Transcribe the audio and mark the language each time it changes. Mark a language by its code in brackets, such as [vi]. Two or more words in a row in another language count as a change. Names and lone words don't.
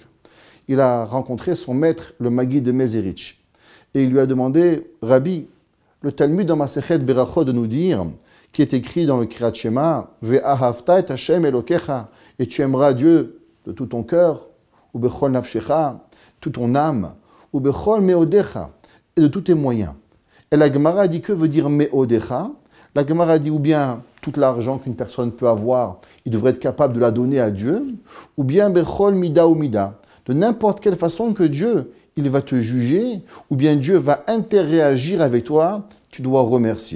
[fr] Il a rencontré son maître, le Maguid de Mezerich. Et il lui a demandé, Rabbi, le Talmud dans Masechet Berachot de nous dire, qui est écrit dans le Kirat Shema, [he] ואהבת את השם אלוקיך, [fr] et tu aimeras Dieu de tout ton cœur, ou [he] בכל נפשך, [fr] toute ton âme, ou [he] בכל מאודך, [fr] et de tous tes moyens. Et la Gemara dit que veut dire meodecha? La Gemara dit ou bien tout l'argent qu'une personne peut avoir, il devrait être capable de la donner à Dieu, ou bien [he] בכל מדה ומדה, [fr] de n'importe quelle façon que Dieu, il va te juger, ou bien Dieu va interagir avec toi, tu dois remercier.